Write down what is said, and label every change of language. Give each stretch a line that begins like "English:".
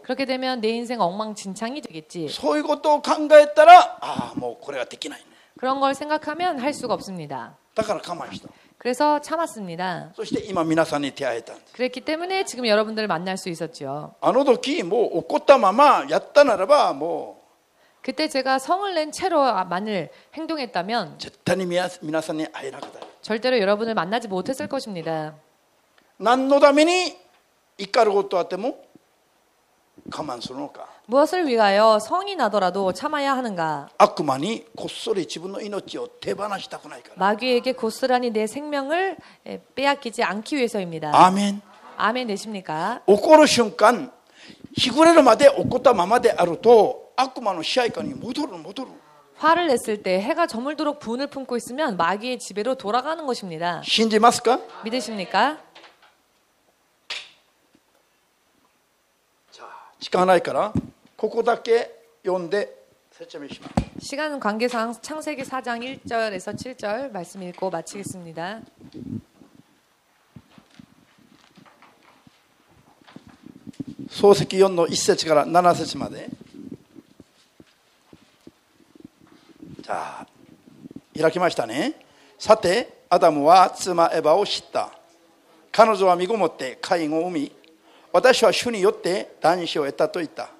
Korean: 그렇게 되면 내 인생 엉망진창이 되겠지.
Japanese: う。そういうことを考えたらもうこれはできない。
Korean: 그런 걸 생각하면 할 수가 없습니다.
Japanese: だから我慢した。
Korean: 그래서 참았습니다.
Japanese: そして今皆さんに出会えたんです。
Korean: 그랬기 때문에 지금 여러분들을 만날 수 있었죠.
Japanese: あの時もう怒ったままやったならばも
Korean: 그때 제가 성을 낸 채로 만일 행동했다면
Japanese: う絶対に皆さんに会えなかった。
Korean: 절대로 여러분을 만나지 못했을 것입니다.
Japanese: 何のために怒ることあっても我慢するのか。
Korean: 무엇을 위하여 성이 나더라도 참아야 하는가?
Japanese: 悪魔にこっそり自分の命を手放したくないから。
Korean: 마귀에게 고스란히 내 생명을 빼앗기지 않기 위해서입니다.
Japanese: アーメン。
Korean: 아멘 되십니까?
Japanese: 怒る瞬間日暮れるまで怒ったままであると悪魔の支配下に戻る。
Korean: 화를 냈을 때 해가 저물도록 분을 품고 있으면 마귀의 지배로 돌아가는 것입니다.
Japanese: 信じますか？
Korean: 믿으십니까?
Japanese: 時間ないからここだけ読んで説明します。
Korean: 시간 관계상 창세기 4장 1절에서 7절 말씀 읽고 마치겠습니다.
Japanese: 創世記4の1節から7節まで。じゃあ開きましたね。さてアダムは妻エバを知った。彼女は身ごもってカインを産み、私は主によって男子を得たと言った。